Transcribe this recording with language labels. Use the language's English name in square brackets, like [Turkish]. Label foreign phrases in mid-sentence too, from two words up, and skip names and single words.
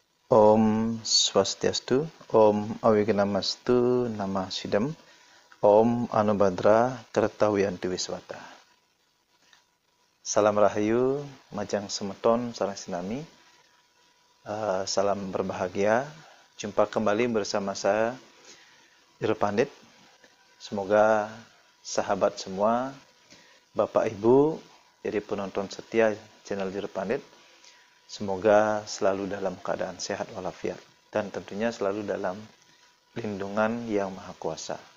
[Sanskrit] Om Swastiastu, Om Awignamastu Namah Sidam, Om Anubhadra Kertawiyanti Wiswata. [Indonesian] Salam Rahayu, [Balinese] Majang Semeton, Sarang Sinami. [Indonesian] Salam berbahagia. Jumpa kembali bersama saya, Irpandit. Semoga sahabat semua, Bapak Ibu, jadi penonton setia channel Irpandit, semoga selalu dalam keadaan sehat walafiat dan tentunya selalu dalam lindungan Yang Maha Kuasa.